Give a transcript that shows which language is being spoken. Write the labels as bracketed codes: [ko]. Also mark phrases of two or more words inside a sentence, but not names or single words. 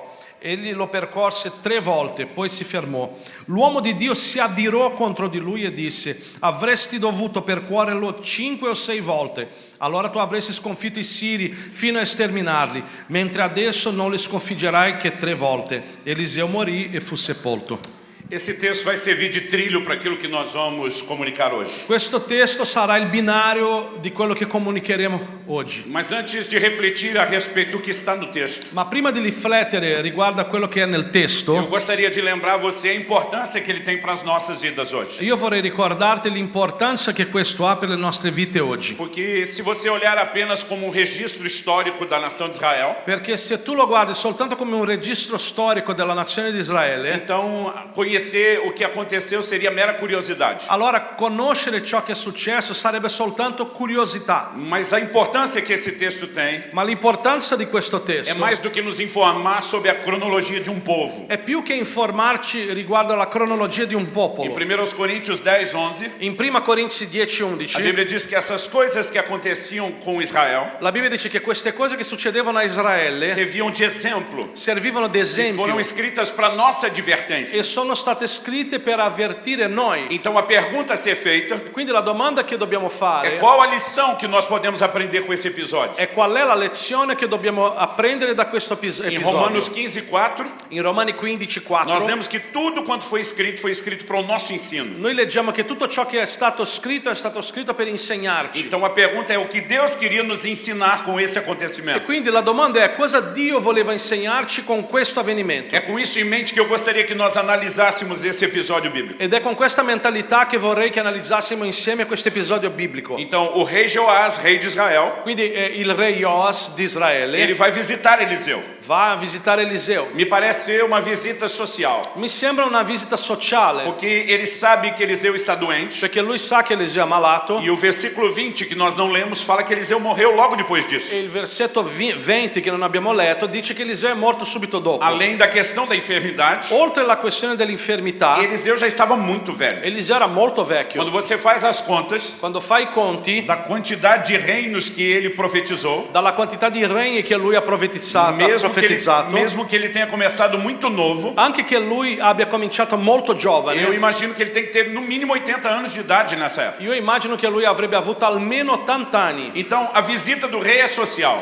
[it] Egli lo percorse 3 volte, poi si fermò. L'uomo di Dio si adirò contro di lui e disse: avresti dovuto percorrerlo 5 o 6 volte. Allora tu avresti sconfitto i siri fino a sterminarli, mentre adesso non li sconfiggerai che 3 volte. Eliseo morì e fu sepolto. [pt] Esse texto vai servir de trilho para aquilo que nós vamos comunicar hoje. [it] Questo testo sarà il binario di quello che comunicheremo oggi. [pt] Mas antes de refletir a respeito do que está no texto, [it] Ma prima di riflettere riguardo a quello che è nel [pt] eu [it] testo, [pt] gostaria de lembrar a você a importância que ele tem para as nossas vidas hoje. [it] io vorrei ricordarti l'importanza che questo ha per le nostre vite oggi. [pt] Porque se você olhar apenas como um registro histórico da nação de Israel, [it] Perché se tu lo guardi soltanto come un registro storico della nazione di Israele, [pt] então conhecer o que aconteceu seria mera curiosidade. [it] allora conoscere ciò che è successo sarebbe soltanto curiosità. [pt] Mas a importância que esse texto tem [it] Ma l'importanza di questo [pt] é [it] testo [pt] mais do que nos informar sobre a cronologia de um povo. [it] è più che informarci riguardo alla cronologia di un [pt] Em [it] popolo. [pt] 1 Coríntios 10:11, [it] In 1 Corinzi [pt] a [it] 10:11 [pt] Bíblia diz que essas coisas que aconteciam com Israel [it] la Bibbia dice che queste cose che succedevano a Israele [pt] serviam de exemplo [it] servivano [pt] e [it] d'esempio [pt] foram escritas para nossa advertência. [it] e sono state scritte per avvertire noi. [pt] Então a pergunta a ser feita [it] Quindi la domanda che dobbiamo [pt] é [it] fare [pt] qual a lição que nós podemos aprender com esse episódio. [it] è qual è la lezione che dobbiamo apprendere da questo [pt] Em [it] episodio. [pt] Romanos 15:4, [it] In Romani [pt] nós [it] 15:4 [pt] lemos que tudo quanto foi escrito para o nosso ensino. [it] noi leggiamo che tutto ciò che è stato scritto per insegnarci. [pt] Então a pergunta é o que Deus queria nos ensinar com esse [it] E [pt] acontecimento. [it] quindi la domanda è cosa Dio voleva insegnarci con questo avvenimento. [pt] É com isso em mente que eu gostaria que nós analisássemos esse episódio bíblico. [it] Ed è con questa mentalità che vorrei che analizzassimo insieme questo episodio biblico. [pt] Então o rei Joás, rei de Israel, [it] Quindi il re Joas di [pt] ele [it] Israele [pt] vai visitar Eliseu. [it] va a visitare Eliseo. [pt] Me parece ser uma visita social, [it] Mi sembra una visita sociale, [pt] porque ele sabe que Eliseu está doente. [it] perché lui sa che Eliseo è malato. [pt] E o versículo 20 que nós não lemos fala que Eliseu morreu logo depois disso. [it] E il versetto 20 che non abbiamo letto dice che Eliseo è morto subito dopo. [pt] Além da questão da enfermidade, [it] Oltre alla questione dell'infermità, [pt] Eliseu já estava muito velho. [it] Eliseo era molto vecchio. [pt] Quando você faz as contas [it] Quando fai i conti [pt] da quantidade de reinos que ele profetizou, [it] dalla quantità di regni che lui ha profetizzato, [pt] mesmo que ele tenha começado muito novo, [it] anche che lui abbia cominciato molto [pt] eu [it] giovane, [pt] imagino que ele tem que ter no mínimo 80 anos de idade nessa época. [it] io immagino che lui avrebbe avuto almeno 80 anni. [pt] Então a visita do rei é social.